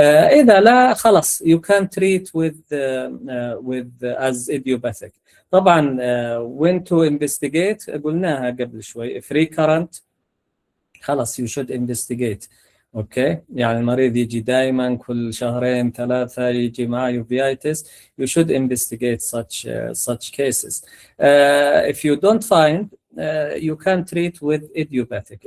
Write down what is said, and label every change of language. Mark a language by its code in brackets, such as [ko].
[ar] إذا لا خلاص [en] you can treat with as idiopathic. طبعا when to investigate [ar] قلناها قبل شوي. [en] if recurrent [ar] خلاص [en] you should investigate. [ar] اوكي، يعني المريض يجي دائما كل شهرين ثلاثة يجي معه uveitis, [en] you should investigate such cases. If you don't find, you can treat with idiopathic.